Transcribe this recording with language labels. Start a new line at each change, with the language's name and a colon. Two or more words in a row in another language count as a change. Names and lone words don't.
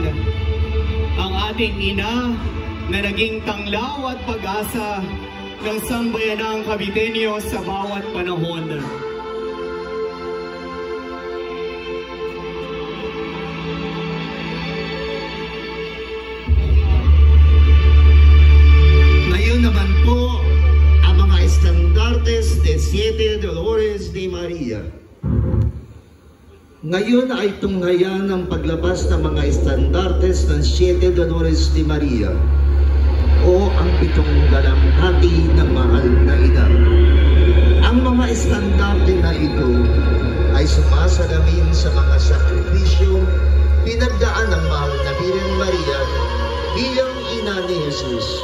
Filipino: Ang ating ina na naging tanglaw at pag-asa ng sambayanang Caviteño sa bawat panahon. Naman po ang mga estandartes de Siete Dolores de Maria. Ngayon ay tunghayan ang paglabas ng mga estandartes ng Siete Dolores de Maria o ang 7 dalamhati ng mahal na ina. Ang mga estandarte na ito ay sumasalamin sa mga sakripisyo pinagdaan ng mahal na Birhen Maria bilang ina ni Jesus.